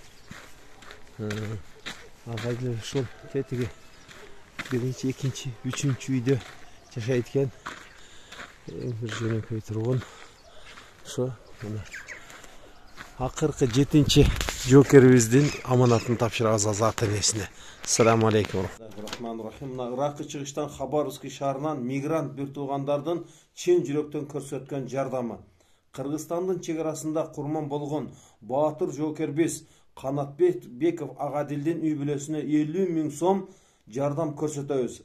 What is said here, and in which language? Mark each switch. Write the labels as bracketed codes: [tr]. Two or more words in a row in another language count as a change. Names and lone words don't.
[ky] Агадил ушул тетиги 1-2, 3-үчү үйдө жашайт экен. Бир жөнөкөй тургун. Ошо мына акыркы 7-чи жокерибиздин аманатын тапшырабыз ата энесине. [ar] السلام عليكم. رحمن رحيم. [ky] Иракы чыгыштан Хабаровский шаарынан мигрант бир туугандардын чын жүрөктөн көрсөткөн жардамы. Кыргызстандын чек арасында курман болгон баатыр жокербиз Канатбеков Агадилдин үй бүлөсүнө 50 000 сом жардам көрсөтөбүз.